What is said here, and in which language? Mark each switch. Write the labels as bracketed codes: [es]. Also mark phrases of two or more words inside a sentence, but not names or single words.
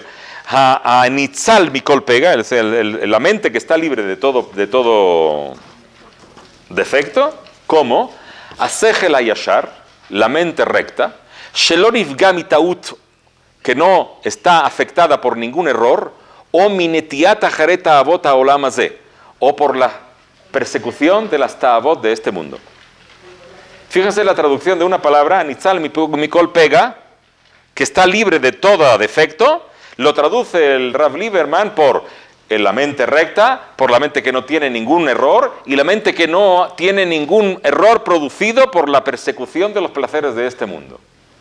[he] Nitzal Mikol Pega, [es] la mente que está libre de todo defecto, como [he] Asechel Ayashar, [es] la mente recta, [he] Shelo nifga mitaut, [es] que no está afectada por ningún error, o [he] minetiat acharet avot haolam hazeh, [es] o por la persecución de las ta'avot de este mundo. Fíjense la traducción de una palabra, [he] Nitzal Mikol Pega, [es] que está libre de todo defecto, lo traduce el Rav Lieberman por la mente recta, por la mente que no tiene ningún error, y la mente que no tiene ningún error producido por la persecución de los placeres de este mundo.